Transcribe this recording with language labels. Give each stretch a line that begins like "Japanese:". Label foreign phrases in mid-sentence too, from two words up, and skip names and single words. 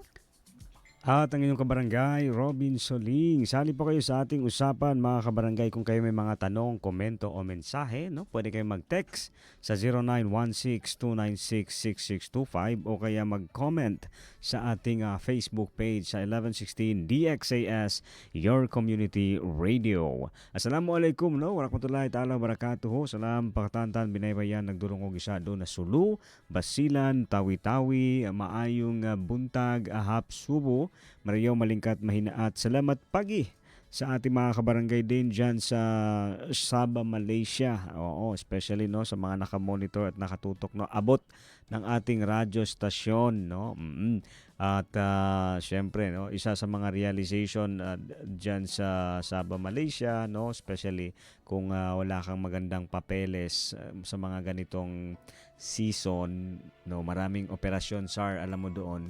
Filipino: At ang inyong kabarangay, Robin Soling. Sali po kayo sa ating usapan mga kabarangay kung kayo may mga tanong, komento o mensahe. No? Pwede kayo mag-text sa 0916-296-6625 o kaya mag-comment sa ating Facebook page sa 1116 DXAS, Your Community Radio.
Arabic: Assalamualaikum.
Filipino: No?
Arabic: ورحمة الله تعالى وبركاته.
Tausug: Salam pakatantan binaybayan nagdurong og isa doon na Sulu, Basilan, Tawi-Tawi,
Cebuano: maayong buntag,
Tausug: ahap, subo. Mariyaw malingkat mahinaat.
Filipino: Salamat pagi sa ating mga kabarangay din dyan sa Sabah, Malaysia. Oo, especially no sa mga nakamonitor at nakatutok no abot ng ating radyo stasyon no. At syempre no isa sa mga realization dyan sa Sabah, Malaysia no, especially kung wala kang magandang papeles sa mga ganitong season no, maraming operasyon SAR alam mo doon.